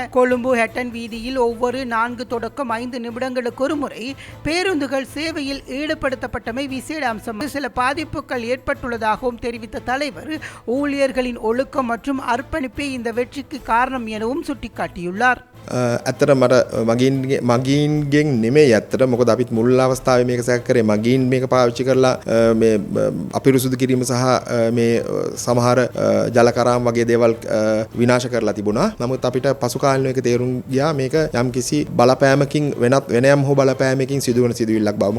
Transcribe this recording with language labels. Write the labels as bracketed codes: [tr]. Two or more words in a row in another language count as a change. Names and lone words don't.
[ta] கொழும்பு ஹெட்டன் வீதியில் ஒவ்வொரு 4 தொடக்கம் 5 நிமிடங்களுக்கு ஒரு முறை பேருந்துகள் சேவையில் ஈடுபடுத்தப்பட்டமை விசேட அம்சம். சில பாதிப்புகள் ஏற்பட்டுள்ளதாகவும் தெரிவித்த தலைவர் ஊழியர்களின் ஒழுக்கம் மற்றும் அர்ப்பணிப்பே இந்த வெற்றிக்கு காரணம் எனவும் சுட்டிக்காட்டியுள்ளார். [si] ඇත්තට මට මගීන්ගෙන් නෙමෙයි ඇත්තට මොකද අපිත් මුල් අවස්ථාවේ මේක සැක කරේ මගීන් මේක පාවිච්චි කරලා මේ අපිරිසුදු කිරීම සහ මේ සමහර ජලකරාම් වගේ දේවල් විනාශ කරලා තිබුණා. නමුත් අපිට පසු කාලිනව එක තේරුම් ගියා මේක යම්කිසි බලපෑමකින් වෙනයම් හෝ බලපෑමකින් සිදුවන සිදුවිල්ලක් බව.